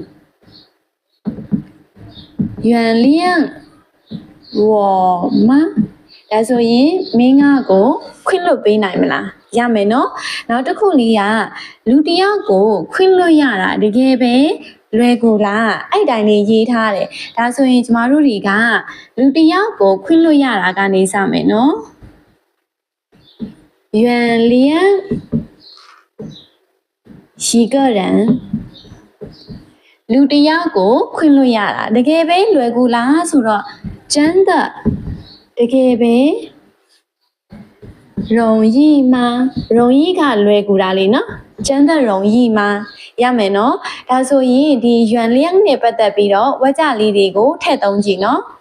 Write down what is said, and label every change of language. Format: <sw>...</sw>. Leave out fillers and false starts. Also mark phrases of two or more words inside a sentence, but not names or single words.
<zh>原谅我吗</zh> <my>ဒါဆိုရင်မင်းငါ့ကိုခွင့်လွတ်ပေးနိုင်မလားရမယ်နော်နောက်တစ်ခုလေးကလူတစ်ယောက်ကိုခွင့်လွတ်ရတာတကယ်ပဲလွယ်ကူလားအဲ့တိုင်းလေးရေးထားတယ်ဒါဆိုရင်ကျမတို့တွေကလူတစ်ယောက်ကိုခွင့်လွတ်ရတာကနေစမယ်နော်</my> <zh>原谅一个人</zh> <my>လူတစ်ယောက်ကိုခွင့်လွတ်ရတာတကယ်ပဲလွယ်ကူလားဆိုတော့真的တကယ်ပဲ</my> <zh>容易吗容易</zh> <my>ကလွယ်ကူတာလေနော်</my> <zh>真的容易吗</zh> <my>ရမယ်နော်ဒါဆိုရင်ဒီရွမ်လျန့်နဲ့ပတ်သက်ပြီးတော့ဝါကြလေးတွေကိုထည့်သုံးကြည့်နော်</my>